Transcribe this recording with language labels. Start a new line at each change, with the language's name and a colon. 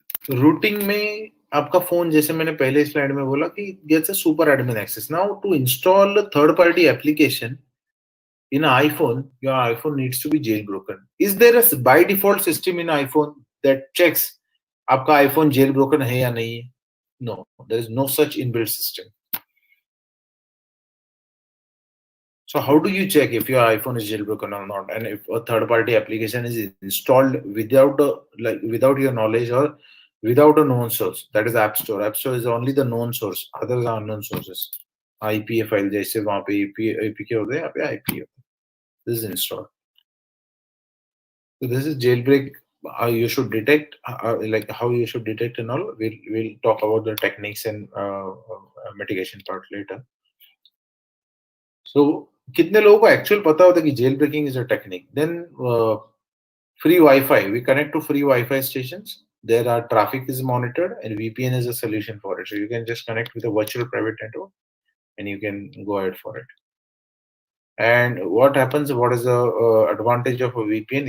Hindi: Routing में आपका phone, जैसे मैंने पहले स्लाइड में बोला कि
English: gets a super admin access. Now to install a third party application in an iPhone, your iPhone needs to be jailbroken. Is there a by default system in iPhone that checks
Hindi: आपका iPhone jailbroken है या नहीं?
English: No, there is no such inbuilt system. So how do you check if your iPhone is jailbroken or not, and if a third party application is installed without your knowledge or without a known source? That is App Store. App Store is only the known source. Others are unknown sources.
Hindi: IPA file जैसे वहाँ पे APK होते हैं, यहाँ पे IPA होते हैं.
English: This is installed. So this is jailbreak. How you should detect, how you should detect and all. We'll talk about the techniques and mitigation part later.
Hindi: So कितने लोगों को एक्चुअल पता होता है कि jail braking
English: Is a technique? Then free Wi-Fi. We connect to free Wi-Fi stations. There are traffic is monitored, and VPN is a solution for it. So you can just connect with a virtual private network, and you can go ahead for it. And what happens? What is the advantage of a VPN?